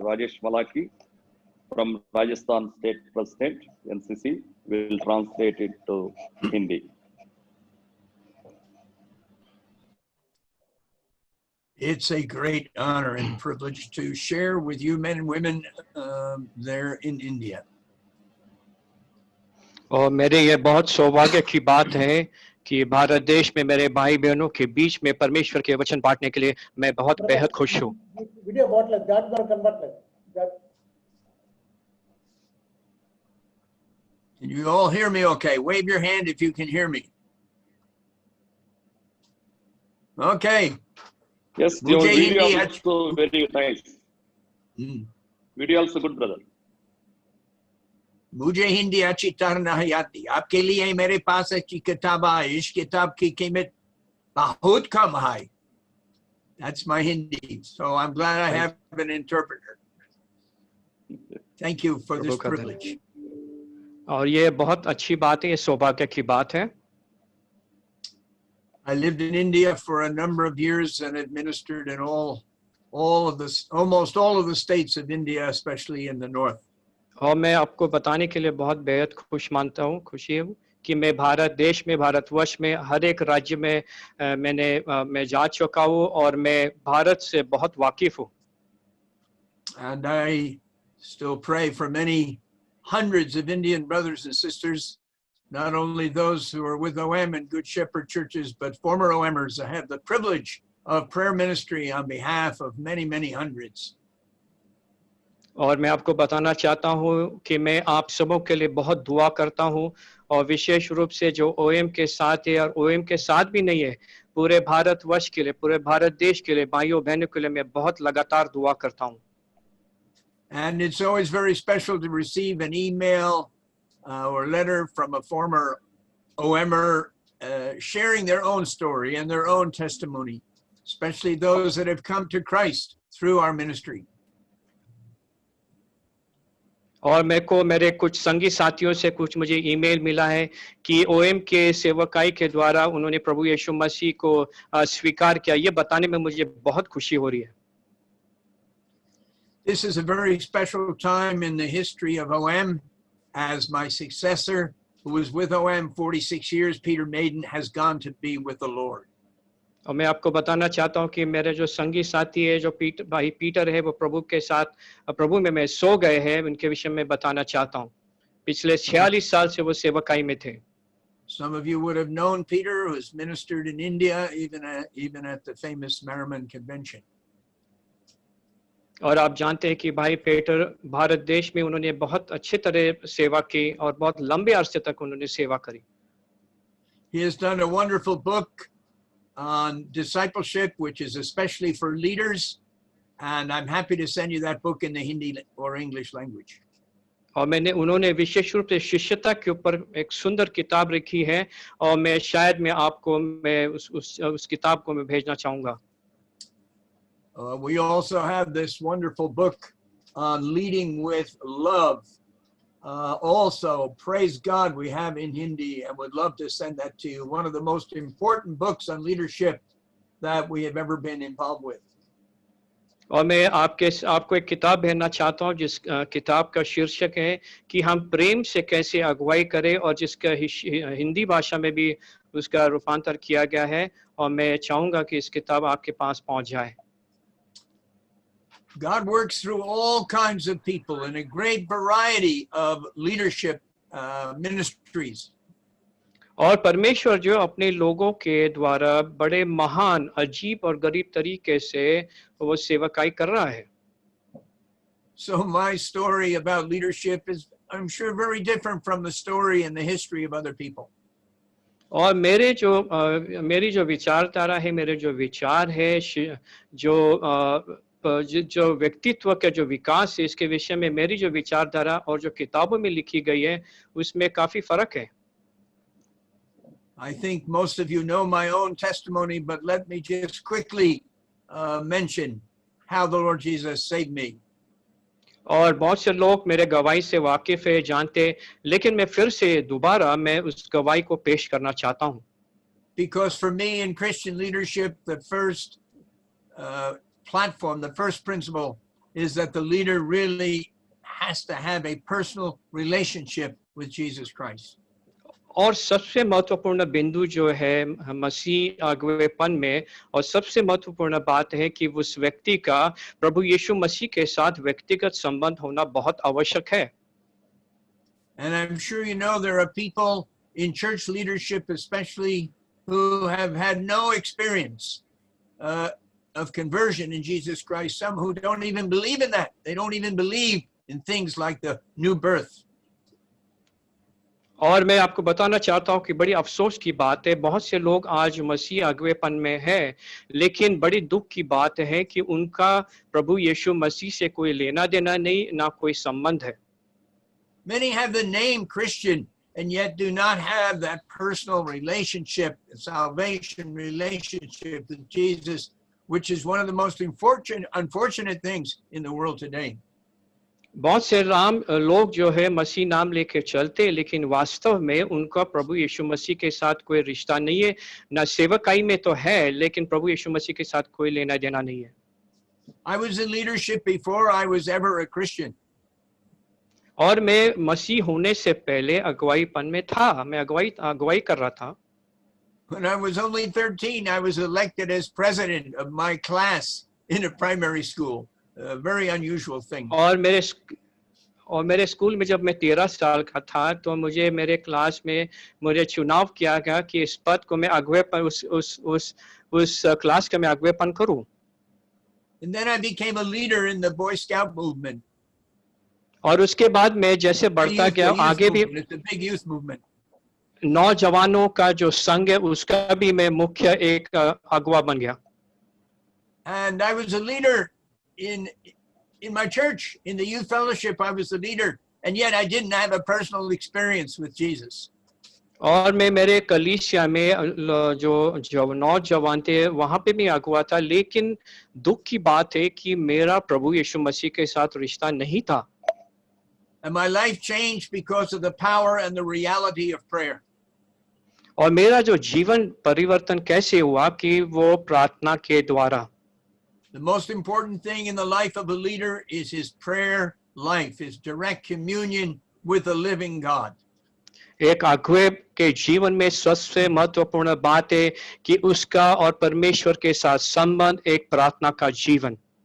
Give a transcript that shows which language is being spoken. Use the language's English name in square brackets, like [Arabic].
[English] Rajesh Malaki from Rajasthan State President, NCC, will translate it to Hindi. It's a great honor and privilege to share with you men and women there in India. [Hindi] और मेरे ये बहुत सौभाग्य की बात है कि भारत देश में मेरे भाई बहनों के बीच में परमेश्वर के वचन बांटने के लिए मैं बहुत बेहद खुश हूँ. [English] Video bottle, that one convert. Can you all hear me okay? Wave your hand if you can hear me. Okay. Yes, your video also very nice. Video also good, brother. [Hindi] मुझे हिंदी अच्छी तरह नहीं आती. आपके लिए मेरे पास अच्छी किताब है. इस किताब की कीमत बहुत कम है. [English] That's my Hindi. So I'm glad I have an interpreter. Thank you for this privilege. [Hindi] और ये बहुत अच्छी बात है, ये सौभाग्य की बात है. [English] I lived in India for a number of years and administered in almost all of the states of India, especially in the north. [Hindi] और मैं आपको बताने के लिए बहुत बेहद खुशी हूँ कि मैं भारत देश में, भारतवर्ष में हर एक राज्य में मैं जा चुका हूँ और मैं भारत से बहुत वाकिफ हूँ. [English] And I still pray for many hundreds of Indian brothers and sisters, not only those who are with OM and Good Shepherd churches, but former OMers. I have the privilege of prayer ministry on behalf of many hundreds. [Hindi] और मैं आपको बताना चाहता हूँ कि मैं आप सबों के लिए बहुत दुआ करता हूँ और विशेष रूप से जो ओएम के साथ है और ओएम के साथ भी नहीं है, पूरे भारतवर्ष के लिए, पूरे भारत देश के लिए, भाइयों बहनों के लिए मैं बहुत लगातार दुआ करता हूँ. [English] And it's always very special to receive an email or letter from a former OMer sharing their own story and their own testimony, especially those that have come to Christ through our ministry. [Hindi] और मेरे कुछ संगी साथियों से कुछ मुझे email मिला है कि ओएम के सेवकाई के द्वारा उन्होंने प्रभु यीशु मसीह को स्वीकार किया. ये बताने में मुझे बहुत खुशी हो रही है. [English] This is a very special time in the history of OM. As my successor, who was with OM 46 years, Peter Maiden, has gone to be with the Lord. [Hindi] और मैं आपको बताना चाहता हूं कि मेरे जो संगी साथी है जो भाई पीटर है वो प्रभु के साथ प्रभु में सो गए हैं, उनके विषय में बताना चाहता हूं। पिछले 46 साल से वो सेवकाई में थे। [English] Some of you would have known Peter, who has ministered in India, even at the famous Merriman Convention. [Hindi] और आप जानते हैं कि भाई पीटर भारत देश में उन्होंने बहुत अच्छे तरह सेवा की और बहुत लंबे अरसे तक उन्होंने सेवा करी। [English] He has done a wonderful book on discipleship, which is especially for leaders, and I'm happy to send you that book in the Hindi or English language. [Hindi] और उन्होंने विशेष रूप से शिष्यता के ऊपर एक सुंदर किताब लिखी है और मैं आपको उस किताब को मैं भेजना चाहूंगा। [English] We also have this wonderful book on leading with love. Also, praise God, we have in Hindi and would love to send that to you. One of the most important books on leadership that we have ever been involved with. [Hindi] और मैं आपको एक किताब भेजना चाहता हूँ जिस किताब का शीर्षक है कि हम प्रेम से कैसे अगुवाई करें, और जिसका हिंदी भाषा में भी उसका रूपांतर किया गया है, और मैं चाहूंगा कि इस किताब आपके पास पहुंच जाए। [English] God works through all kinds of people in a great variety of leadership ministries. [Hindi] और परमेश्वर जो अपने लोगों के द्वारा बड़े महान, अजीब और गरीब तरीके से वो सेवकाई कर रहा है। [English] So my story about leadership is, I'm sure, very different from the story and the history of other people. [Hindi] और मेरी जो विचारधारा है, मेरे जो विचार है, जो व्यक्तित्व का जो विकास है, इसके विषय में मेरी जो विचारधारा और जो किताबों में लिखी गई है उसमें काफी फर्क है। [English] I think most of you know my own testimony, but let me just quickly mention how the Lord Jesus saved me. [Hindi] और बहुत से लोग मेरे गवाही से वाकिफ है, जानते, लेकिन मैं फिर से दोबारा मैं उस गवाही को पेश करना चाहता हूँ। [English] Because for me in Christian leadership, the first platform, the first principle is that the leader really has to have a personal relationship with Jesus Christ. [Hindi] और सबसे महत्वपूर्ण बिंदु जो है मसीह अगुवेपन में, और सबसे महत्वपूर्ण बात है कि उस व्यक्ति का प्रभु यीशु मसीह के साथ व्यक्तिगत संबंध होना बहुत आवश्यक है। [English] And I'm sure you know there are people in church leadership especially who have had no experience of conversion in Jesus Christ, some who don't even believe in that. They don't even believe in things like the new birth. [Hindi] और मैं आपको बताना चाहता हूँ कि बड़ी अफसोस की बात है, बहुत से लोग आज मसीह अगुवेपन में है, लेकिन बड़ी दुख की बात है कि उनका प्रभु यीशु मसीह से कोई लेना देना नहीं, ना कोई संबंध है। [English] Many have the name Christian and yet do not have that personal relationship, salvation relationship with Jesus, which is one of the most unfortunate things in the world today. [Hindi] बहुत से लोग जो है मसीह नाम लेके चलते, लेकिन वास्तव में उनका प्रभु यीशु मसीह के साथ कोई रिश्ता नहीं है, ना सेवकाई में तो है, लेकिन प्रभु यीशु मसीह के साथ कोई लेना देना नहीं है। [English] I was in leadership before I was ever a Christian. [Hindi] और मैं मसीह होने से पहले अगुवाईपन में था, मैं अगुवाई कर रहा था। [English] When I was only 13, I was elected as president of my class in a primary school. A very unusual thing. [Hindi] और मेरे स्कूल में जब मैं 13 साल का था तो मुझे मेरे क्लास में मुझे चुनाव किया गया कि इस पद को मैं अगुवेपन उस क्लास का मैं अगुवेपन करूं। [English] And then I became a leader in the Boy Scout movement. [Hindi] और उसके बाद मैं जैसे बढ़ता गया आगे भी [English] It's a big youth movement. [Hindi] नौजवानों का जो संघ है उसका भी मैं मुख्य एक अगुवा बन गया। [English] And I was a leader in my church, in the youth fellowship. I was the leader, and yet I didn't have a personal experience with Jesus. [Hindi] और मैं मेरे कलीसिया में जो नौजवान थे वहां पे भी अगुवा था, लेकिन दुख की बात है कि मेरा प्रभु यीशु मसीह के साथ रिश्ता नहीं था। [English] And my life changed because of the power and the reality of prayer. [Hindi] और मेरा जो जीवन परिवर्तन कैसे हुआ कि वो प्रार्थना के द्वारा। [English] The most important thing in the life of a leader is his prayer life, his direct communion with the living God. [Hindi] एक अगुवे के जीवन में सबसे महत्वपूर्ण बात है कि उसका और परमेश्वर के साथ संबंध एक प्रार्थना का जीवन।